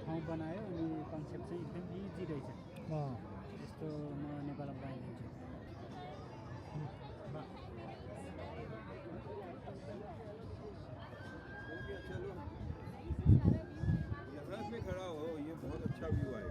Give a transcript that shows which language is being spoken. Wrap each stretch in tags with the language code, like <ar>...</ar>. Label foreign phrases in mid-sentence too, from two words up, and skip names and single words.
<ne>बनायो अनि कन्सेप्ट चाहिँ एकदम इजी रहेछ अँ यस्तो म नेपालमा बनाइदिन्छु</ne> <hi>यहाँ पे खड़ा हो, ये बहुत अच्छा व्यू आएगा।</hi>